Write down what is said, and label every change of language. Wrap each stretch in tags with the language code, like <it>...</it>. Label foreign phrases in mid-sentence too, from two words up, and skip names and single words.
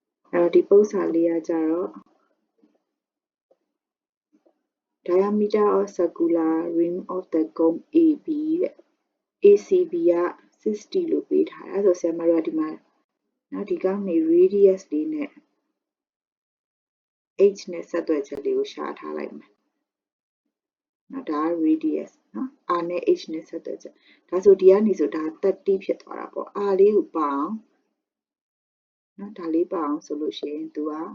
<my>ဒီပုံစံလေးကကြတော့</my> <en>diameter of circular rim of the cone AB</en> <my>တဲ့ ACB က60လို့ပေးထားတယ်အဲ့ဆိုဆရာမတို့ကဒီမှာနော်ဒီကောင်နေ radius လေးနဲ့ h နဲ့ဆက်သွယ်ချက်လေးကိုရှာထားလိုက်မယ်နော်ဒါက radius နော် r နဲ့ h နဲ့ဆက်သွယ်ချက်ဒါဆိုဒီကနေဆိုဒါ30ဖြစ်သွားတာပေါ့ r လေးကိုပေါအောင်နော်ဒါလေးပေါအောင်ဆိုလို့ရှိရင်သူက</my>